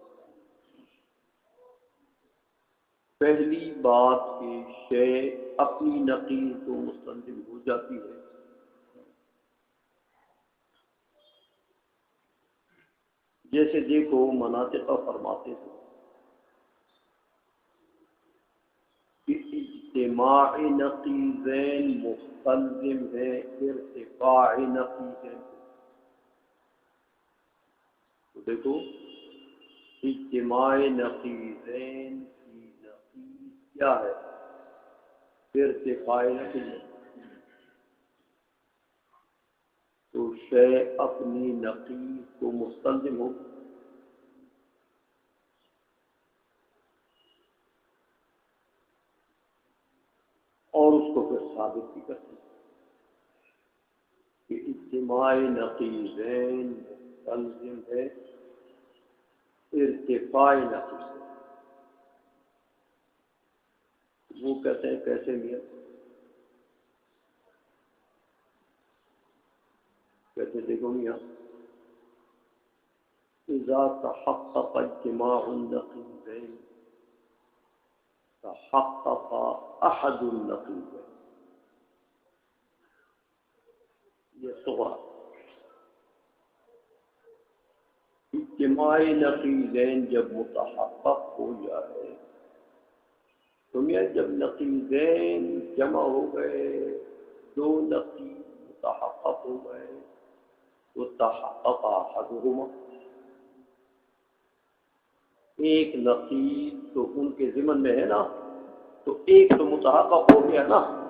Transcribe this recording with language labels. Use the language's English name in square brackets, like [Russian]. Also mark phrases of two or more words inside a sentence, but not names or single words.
[Urdu] پہلی بات کہ شے اپنی نقیض کو مستلزم ہو جاتی ہے، جیسے دیکھو مناطقہ فرماتے ہیں کہ اجتماع نقیضین مستلزم ہے ارتفاع نقیضین کو۔ تو دیکھو اجتماع نقیضین کی نقیض کیا ہے؟ ارتفاع نقیضین۔ تو شے اپنی نقیض کو مستلزم ہو، اور اس کو پھر ثابت بھی کرتے ہیں کہ اجتماع نقیضین مستلزم ہے ارتفاع نقیضین۔ وہ کہتے ہیں کیسے میاں؟ کہتے دیکھو میاں، [Arabic] اذا تحقق اجتماع النقیضین تحقق احد النقیضین، [Urdu] یہ صغرا اجتماع نقیضین جب متحقق ہو جائے، تو میاں جب نقیضین جمع ہو گئے، دو نقیض متحقق ہو گئے، تو [Arabic] تحقق احدہما، [Urdu] ایک نقیض تو ان کے ضمن میں ہے نا، تو ایک تو متحقق ہو گیا نا.